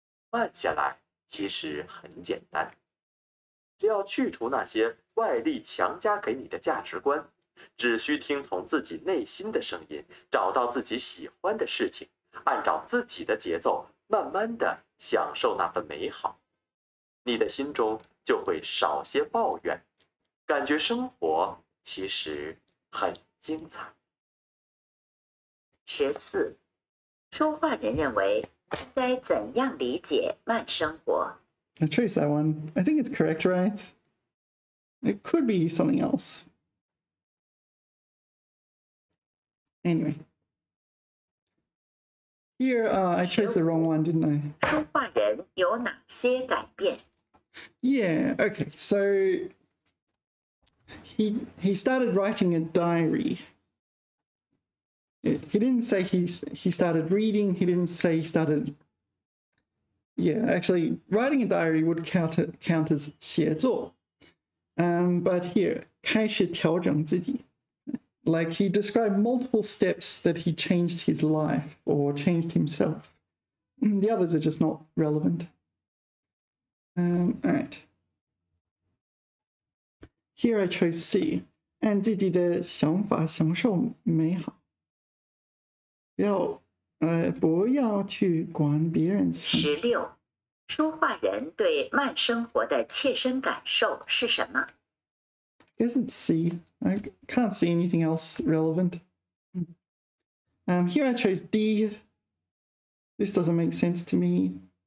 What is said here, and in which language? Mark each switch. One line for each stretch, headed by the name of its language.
Chinese: 慢下来其实很简单，只要去除那些外力强加给你的价值观，只需听从自己内心的声音，找到自己喜欢的事情，按照自己的节奏，慢慢的享受那份美好，你的心中就会少些抱怨，感觉生活其实很精彩。
English: 14.
Chinese: 说话人认为应该怎样理解慢生活？
English: I chose that one. I think it's correct, right? It could be something else. Anyway. Here, I chose the wrong one, didn't I?
Chinese: 说话人有哪些改变？
English: Yeah, okay. So he started writing a diary. He didn't say he started reading. He didn't say he started... Yeah, actually, writing a diary would count as 写作. But here,
Chinese: 开始调整自己.
English: Like he described multiple steps that he changed his life or changed himself. The others are just not relevant. All right. Here I chose C.
Chinese: 按自己的想法享受美好。不要不要去管别人想法。
English: 16.
Chinese: 说话人对慢生活的切身感受是什么？
English: I guess it's C. I can't see anything else relevant. Here I chose D. This doesn't make sense to me.